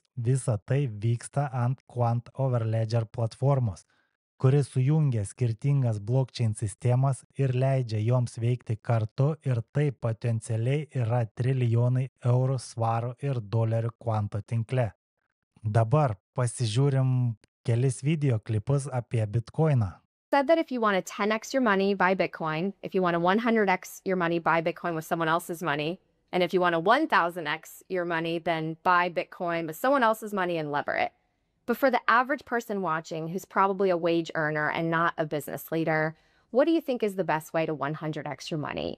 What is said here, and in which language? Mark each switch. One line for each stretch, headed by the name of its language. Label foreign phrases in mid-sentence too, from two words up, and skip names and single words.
Lithuanian: Visa tai vyksta ant Quant Over Ledger platformos, kuris sujungia skirtingas blockchain sistemas ir leidžia joms veikti kartu, ir tai potencialiai yra trilijonai eurų, svarų ir dolerių Quanto tinkle. Dabar pasižiūrim kelis video klipus apie Bitcoiną.
English: Said that if you want to 10x your money, buy Bitcoin. If you want to 100x your money, buy Bitcoin with someone else's money. And if you want to 1000x your money, then buy Bitcoin with someone else's money and lever it. But for the average person watching who's probably a wage earner and not a business leader, what do you think is the best way to 100x your money?